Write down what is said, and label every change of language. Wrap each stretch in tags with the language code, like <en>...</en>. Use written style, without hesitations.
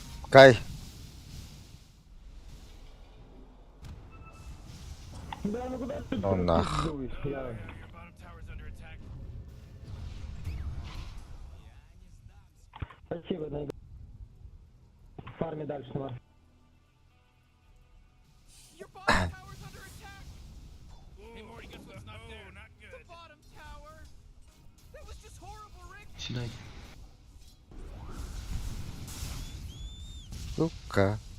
<ru>Кай. Ну нах. Пиздуй, я...</ru> <en>Your bottom tower's under attack.</en> <ru>Спасибо, на фарме дальше, на.</ru> <en>Your bottom tower's under attack. Hey, Morty, guess what's not there? Not good. The bottom tower. That was just horrible, Rick.</en> <ru>Сюда. Сука.</ru>